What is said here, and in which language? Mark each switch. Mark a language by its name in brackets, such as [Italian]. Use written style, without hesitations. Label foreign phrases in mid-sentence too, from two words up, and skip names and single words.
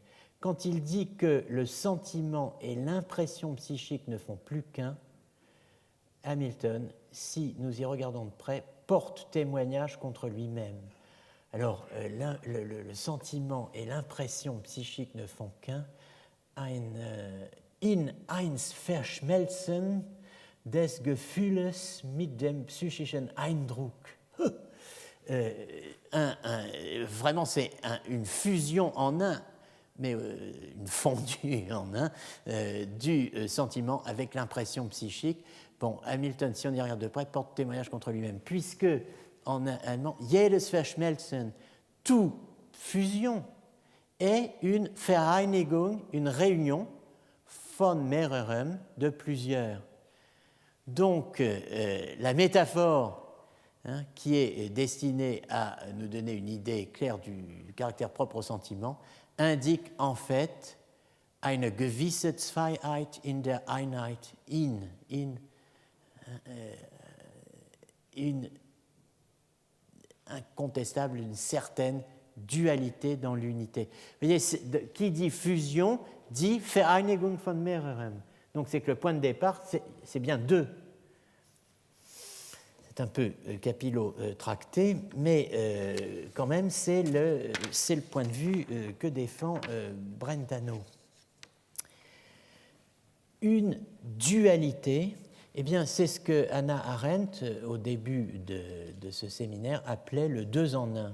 [French] Quand il dit que le sentiment et l'impression psychique ne font plus qu'un, Hamilton, si nous y regardons de près, porte témoignage contre lui-même. Alors, le sentiment et l'impression psychique ne font qu'un. [German] In eins verschmelzen des Gefühles mit dem psychischen Eindruck. [French] Vraiment, c'est une fusion en un, mais une fondue en un, du sentiment avec l'impression psychique. Bon, Hamilton, si on y regarde de près, porte témoignage contre lui-même, puisque en allemand, [German] jedes Verschmelzen, [French] toute fusion, est une Vereinigung, une réunion, [German] von mehreren, [French] de plusieurs. Donc, la métaphore qui est destinée à nous donner une idée claire du caractère propre au sentiment, indique en fait [German] eine gewisse Zweiheit in der Einheit, [French] une incontestable, une certaine dualité dans l'unité. Vous voyez, qui dit fusion dit [German] Vereinigung von mehreren. [French] Donc c'est que le point de départ, c'est bien deux. C'est un peu capillotracté, mais quand même, c'est le point de vue que défend Brentano. Une dualité, eh bien, c'est ce que Hannah Arendt, au début de ce séminaire, appelait le 2 en 1.